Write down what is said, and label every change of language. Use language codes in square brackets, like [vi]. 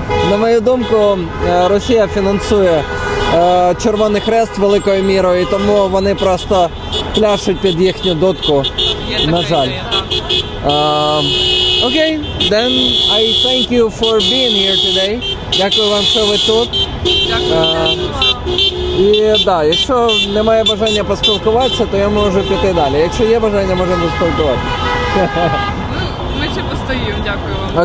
[uk] На мою думку, Росія фінансує Червоний Хрест великою мірою, і тому вони просто пляшуть під їхню дудку. На жаль. [en] Okay, then I thank you for being here today. [uk] Дякую вам, що ви тут. І да, якщо немає бажання поспілкуватися, то я можу піти далі. Якщо є бажання, можемо поспілкуватися. Ми ще постоїмо, дякую вам.